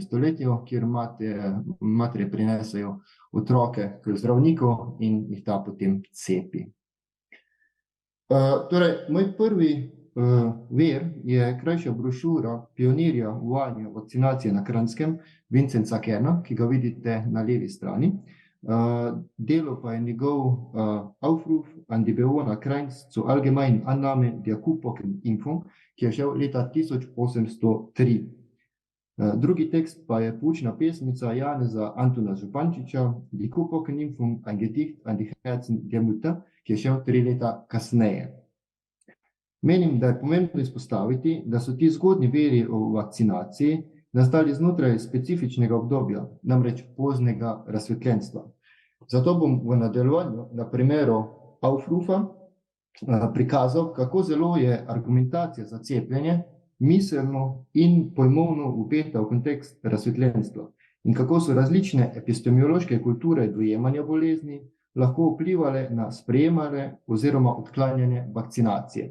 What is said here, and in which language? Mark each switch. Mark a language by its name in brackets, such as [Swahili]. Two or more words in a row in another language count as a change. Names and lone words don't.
[Slovenian] stoletju, kjer matere prinesejo otroke k zdravniku in jih ta potem cepi. Torej, moj prvi vir je krajša brošura pionirja uvajanja vakcinacije na Kranjskem, Vincenza Kerna, ki ga vidite na levi strani. Delo pa je njegov Aufruf an die Bewohner Krains zur allgemeinen Annahme der Kuhpockenimpfung, ki je šel leta 1803. Drugi tekst pa je poučna pesmica Janeza Antona Župančiča, Die Kuhpockenimpfung, ein Gedicht an die Herzen der Mutter, ki je šel 3 leta kasneje. Menim, da je pomembno izpostaviti, da so ti zgodnji viri o vakcinaciji nastali znotraj specifičnega obdobja, namreč poznega razsvetljenstva. Zato bom v nadaljevanju na primeru Aufrufa prikazal, kako zelo je argumentacija za cepljenje miselno in pojmovno vpeta v kontekst razsvetljenstva in kako so različne epistemološke kulture dojemanja bolezni lahko vplivale na sprejemanje oziroma odklanjanje vakcinacije.